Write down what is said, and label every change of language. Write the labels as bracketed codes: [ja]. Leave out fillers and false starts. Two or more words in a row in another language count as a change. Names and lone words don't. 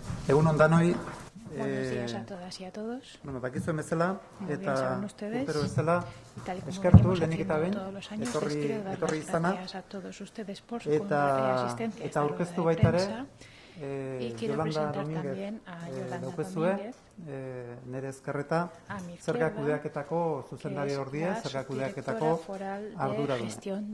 [eu] Egun on danoi. [es] Buenos días a todas y a todos. [eu] Bakizuen bezala, eta urtero bezala, eskertu lehenik eta behin, etorri izana, eta aurkeztu baita ere, Yolanda Domínguez daukezue, nire ezkerreta, zerga kudeaketako zuzendari ordie, zerga kudeaketako arduraduna.